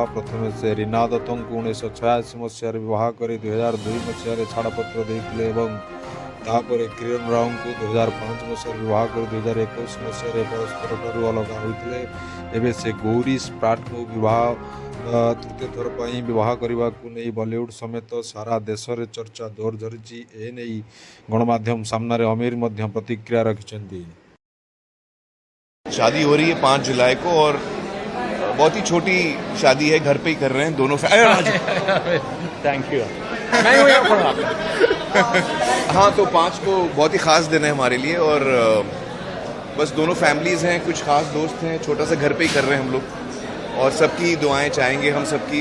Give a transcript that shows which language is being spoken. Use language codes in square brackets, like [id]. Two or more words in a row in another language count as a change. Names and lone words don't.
[or] ପ୍ରଥମେ ସେ ରୀନା ଦତ୍ତଙ୍କୁ 1986 ମସିହାରେ ବିବାହ କରି 2002 ମସିହାରେ ଛାଡ଼ପତ୍ର ଦେଇଥିଲେ ଏବଂ ତାପରେ କିରଣ ରାଓଙ୍କୁ 2005 ମସିହାରେ ବିବାହ କରି 2021 ମସିହାରେ ପରସ୍ପରଠାରୁ ଅଲଗା ହୋଇଥିଲେ। ଏବେ ସେ ଗୌରୀ ସ୍ପ୍ରାଟଙ୍କୁ ତୃତୀୟ ଥର ପାଇଁ ବିବାହ କରିବାକୁ ନେଇ ବଲିଉଡ୍ ସମେତ ସାରା ଦେଶରେ ଚର୍ଚ୍ଚା ଜୋର ଧରିଛି। ଏନେଇ ଗଣମାଧ୍ୟମ ସାମ୍ନାରେ ଅମିର ମଧ୍ୟ ପ୍ରତିକ୍ରିୟା ରଖିଛନ୍ତି। [hi] शादी हो रही है 5 जुलाई को और बहुत ही छोटी शादी है, घर पे ही कर रहे हैं दोनों [en] thank you. [hi] मैं हूं यहाँ पर। हाँ, तो 5 को बहुत ही खास दिन है हमारे लिए और बस दोनों फैमिलीज हैं, कुछ खास दोस्त हैं, छोटा सा घर पे ही कर रहे हैं हम लोग और सबकी दुआएं चाहेंगे हम सबकी।